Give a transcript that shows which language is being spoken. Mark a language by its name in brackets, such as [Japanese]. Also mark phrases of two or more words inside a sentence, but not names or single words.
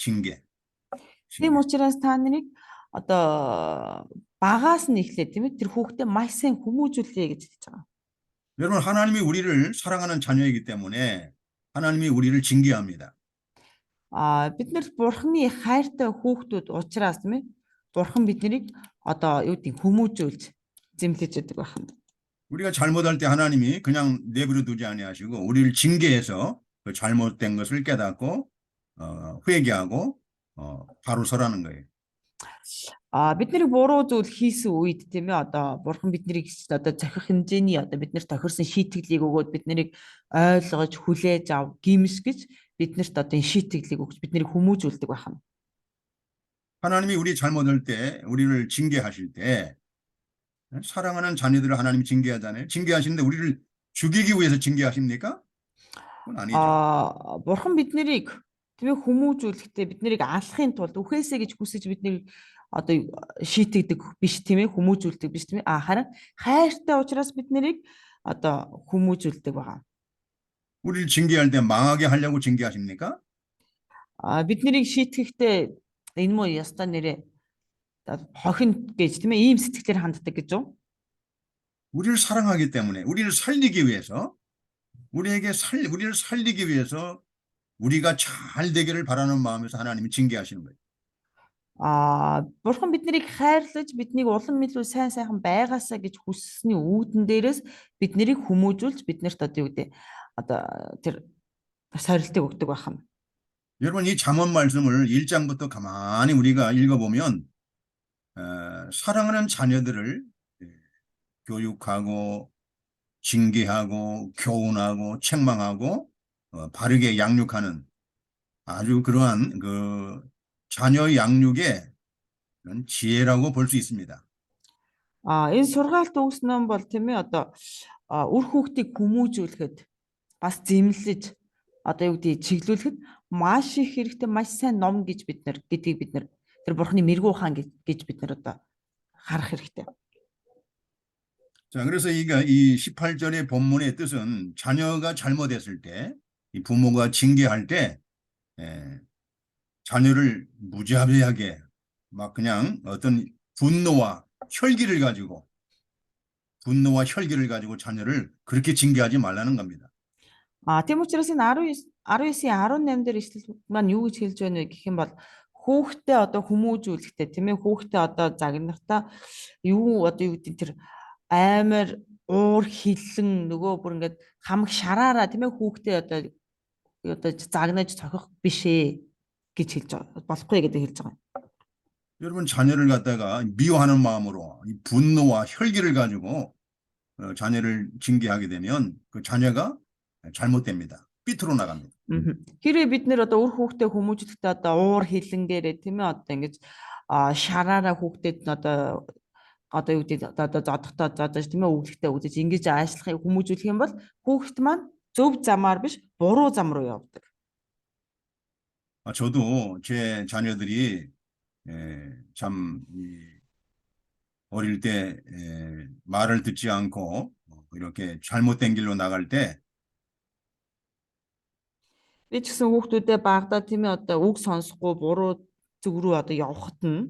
[Korean] 징계. [Mongolian] Тийм [Korean] 징계. [Mongolian] учраас та нарыг одоо багаас нь эхлээд тийм ээ тэр хүүхдээ маш сайн хүмүүжүүлээ гэж хэлж байгаа. [Korean] 여러분 하나님이 우리를 사랑하는 자녀이기 때문에 하나님이 우리를 징계합니다. [Mongolian] Бид нар бурхны хайртай хүүхдүүд учраас тийм ээ бурхан биднийг одоо юу гэдэг хүмүүжүүлж зэмлэж өгдөг байна. [Korean] 우리가 잘못할 때 하나님이 그냥 내버려 두지 아니하시고 우리를 징계해서 그 잘못된 것을 깨닫고 회개하고 바로 서라는 거예요. [Mongolian] Бид нарыг буруу зүйл хийсэн үед тийм ээ одоо бурхан биднийг одоо захих хэмжээний одоо бид нарт тохирсон шийтгэлийг өгөөд бид нарыг ойлгож хүлээж ав гимсгэж биднэрт одоо энэ шийтгэлийг өгч бид нарыг хүмүүжүүлдэг байна. [Korean] 하나님이 우리 잘못할 때 우리를 징계하실 때 사랑하는 자녀들을 하나님이 징계하잖아요. 징계하시는데 우리를 죽이기 위해서 징계하십니까? 그건 아니죠. [Mongolian] Бурхан бид нарыг тийм ээ хүмүүжүүлэхдээ бид нарыг алахын тулд үхээсэй гэж хүсэж биднийг одоо шийтгдэг биш тийм ээ хүмүүжүүлдэг биш тийм ээ харин хайртай учраас бид нарыг одоо хүмүүжүүлдэг байгаа. [Korean] 우리를 징계할 때 망하게 하려고 징계하십니까? [Mongolian] Бид нарыг шийтгэхдээ энэ муу яста нэрээ хохин гэж тийм ээ ийм сэтгэлээр ханддаг гэж юу? [Korean] 우리를 사랑하기 때문에 우리를 살리기 위해서 우리를 살리기 위해서 우리가 잘 되기를 바라는 마음에서 하나님이 징계하시는 거예요. [Mongolian] Бурхан бид нарыг хайрлаж биднийг улам илүү сайн сайхан байгаасаа гэж хүссний үүдэн дээрээс бид нарыг хүмүүжүүлж биднэрт одоо юу гэдэг одоо тэр сорилтыг өгдөг байна. [Korean] 여러분 이 잠언 말씀을 1장부터 가만히 우리가 읽어보면 사랑하는 자녀들을 교육하고 징계하고 교훈하고 책망하고 바르게 양육하는 아주 그러한 그 자녀 양육의 그런 지혜라고 볼 수 있습니다. [Mongolian] Энэ сургаалт өгсөн нь бол тийм ээ одоо үр хүүхдийг хүмүүжүүлэхэд бас зэмлэж одоо юу гэдэг чиглүүлэхэд маш их хэрэгтэй маш сайн ном гэж гэдгийг бид нар тэр бурхны мэрэгүү хаан гэж бид нар одоо харах хэрэгтэй. [Korean] 자, 그래서 이 18절의 본문의 뜻은 자녀가 잘못했을 때 이 부모가 징계할 때 자녀를 무자비하게 막 그냥 어떤 분노와 혈기를 가지고 자녀를 그렇게 징계하지 말라는 겁니다. [Mongolian] Тийм учраас энэ 19-ийн 18 дээр ишлэл маань юу гэж хэлж байна вэ гэх юм бол хүүхдээ одоо хүмүүжүүлэхдээ тийм ээ хүүхдээ одоо загнахтаа юу одоо юу гэдэг тэр амар уур хилэн нөгөө бүр ингээд хамаг шараараа тийм ээ хүүхдээ одоо загнаж цохих биш ээ гэж хэлж байгаа болохгүй гэдэг хэлж байгаа. [Korean] 여러분 자녀를 갖다가 미워하는 마음으로 이 분노와 혈기를 가지고 자녀를 징계하게 되면 그 자녀가 잘못됩니다. 삐뚤어 나갑니다. [Mongolian] Хэрвээ бид нэр одоо үр хүүхдээ хүмүүжлэхдээ одоо уур хилэнгээрээ тийм ээ одоо ингэж шараараа хүүхдэд одоо юу гэдэг одоо зодохтой зодож тийм ээ өглөхтэй үдэж ингэж аашлахыг хүмүүжүүлэх юм бол хүүхэд маань зөв замаар биш буруу зам руу явдаг. [Korean] 저도 제 자녀들이 참 어릴 때 말을 듣지 않고 이렇게 잘못된 길로 나갈 때 [Mongolian] Би ч гэсэн хүүхдүүдээ багадаа тийм ээ одоо үг сонсохгүй буруу зүг рүү одоо явхад нь